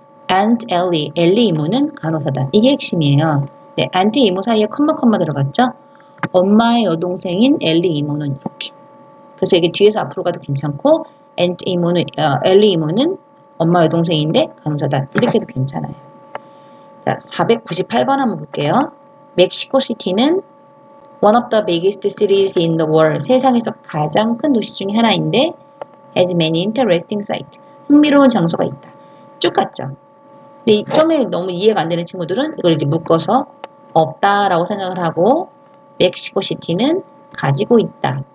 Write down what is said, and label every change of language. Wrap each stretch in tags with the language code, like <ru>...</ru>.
<ko>Aunt Ellie, 엘리 이모는 간호사다. 이게 핵심이에요. 네, Aunt 이모 사이에 컴마 들어갔죠? 엄마의 여동생인 엘리 이모는 이렇게. 그래서 이게 뒤에서 앞으로 가도 괜찮고, 엘리 이모는 엄마 여동생인데 간호사다. 이렇게 해도 괜찮아요. 자, 498번 한번 볼게요.</ko> <en>멕시코 시티는 one of the biggest cities in the world.</en> <ko>세상에서 가장 큰 도시 중에 하나인데</ko> <en>has many interesting sites.</en> <ko>흥미로운 장소가 있다. 쭉 갔죠. 근데 처음에 너무 이해가 안 되는 친구들은 이걸 이렇게 묶어서 없다라고 생각을 하고 멕시코 시티는 가지고 있다.</ko>